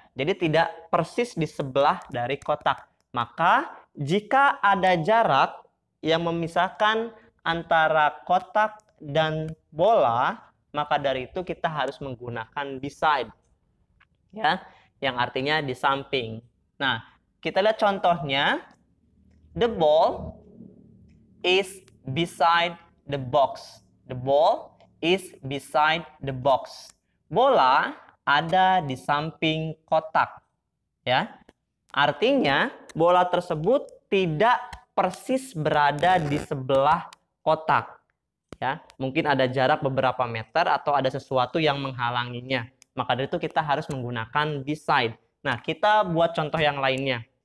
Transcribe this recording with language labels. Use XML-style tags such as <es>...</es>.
<id>Jadi tidak persis di sebelah dari kotak. Maka jika ada jarak yang memisahkan antara kotak dan bola, maka dari itu kita harus menggunakan beside ya, yang artinya di samping. Nah, kita lihat contohnya.</id> <en>The ball is beside the box. The ball is beside the box.</en> <id>Bola ada di samping kotak ya. Artinya bola tersebut tidak persis berada di sebelah kotak ya. Mungkin ada jarak beberapa meter atau ada sesuatu yang menghalanginya. Maka dari itu kita harus menggunakan beside. Nah, kita buat contoh yang lainnya.</id>